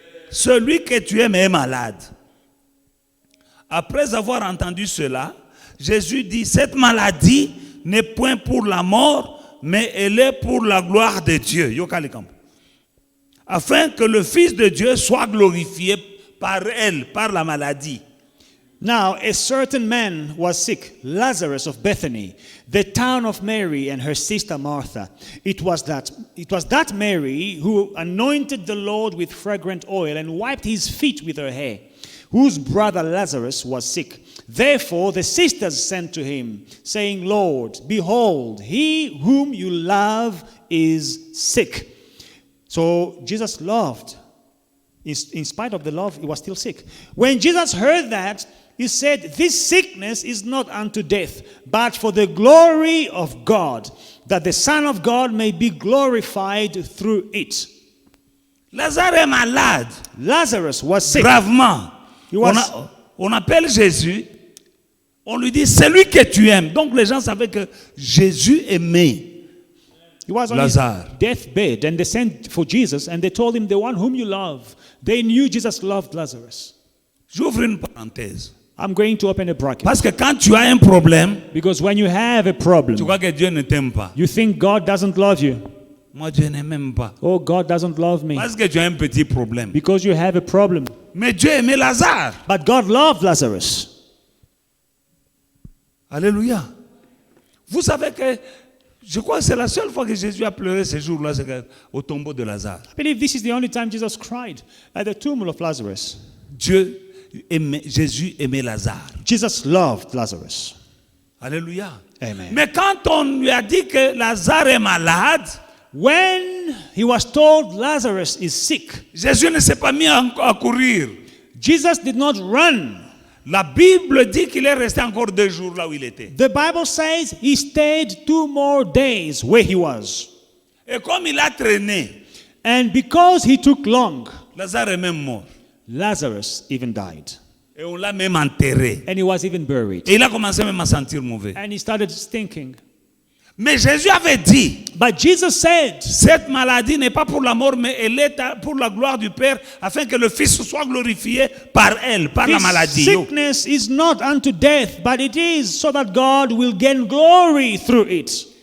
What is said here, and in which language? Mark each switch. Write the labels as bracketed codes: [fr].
[fr] Celui que tu aimes est malade. Après avoir entendu cela, Jésus dit, cette maladie n'est point pour la mort, mais elle est pour la gloire de Dieu. Afin que le Fils de Dieu soit glorifié par elle, par la maladie. [en] Now, a certain man was sick, Lazarus of Bethany, the town of Mary and her sister Martha. It was that Mary who anointed the Lord with fragrant oil and wiped his feet with her hair, whose brother Lazarus was sick. Therefore the sisters sent to him, saying, Lord, behold, he whom you love is sick. So Jesus loved. In spite of the love, he was still sick. When Jesus heard that, he said, this sickness is not unto death, but for the glory of God, that the Son of God may be glorified through it. [fr] Lazare est malade. [en] Lazarus was sick. [fr] Gravement. On appelle Jésus. On lui dit, celui que tu aimes. Donc les gens savaient que Jésus aimait [en] He was on [fr] Lazare. [en] his deathbed, and they sent for Jesus, and they told him, the one whom you love. They knew Jesus loved Lazarus. [fr] J'ouvre une parenthèse. [en] I'm going to open a bracket. [fr] Parce que quand tu as un problème, [en] Because when you have a problem, [fr] tu crois que Dieu ne t'aime pas. [en] you think God doesn't love you. [fr] Moi, Dieu ne m'aime pas. [en] Oh, God doesn't love me. [fr] Parce que tu as un petit problème. [en] Because you have a problem. [fr] Mais Dieu aimait Lazare. [en] But God loved Lazarus. [fr] Alléluia. Vous savez que je crois que c'est la seule fois que Jésus a pleuré ce jour-là, c'est au tombeau de Lazare. [en] I believe this is the only time Jesus cried at the tomb of Lazarus. [fr] Jésus aimait Lazare. [en] Jesus loved Lazarus. [fr] Alléluia. Amen. Mais quand on lui a dit que Lazare est malade, [en] When he was told Lazarus is sick, [fr] Jésus ne s'est pas mis à courir. [en] Jesus did not run. [fr] La Bible dit qu'il est resté encore 2 jours là où il était. [en] The Bible says he stayed 2 more days where he was. [fr] Et comme il a traîné, [en] And because he took long, [fr] Lazare est même mort. [en] Lazarus even died. [fr] Et on l'a même enterré. [en] And he was even buried. [fr] Et il a commencé même à sentir mauvais. [en] And he started stinking. [fr] Mais Jésus avait dit, [en] But Jesus said, [fr] cette maladie n'est pas pour la mort, mais elle est pour la gloire du Père, afin que le Fils soit glorifié par elle, par la [en] this [fr] maladie. [en] sickness is not unto death, but it is so that God will gain glory through it.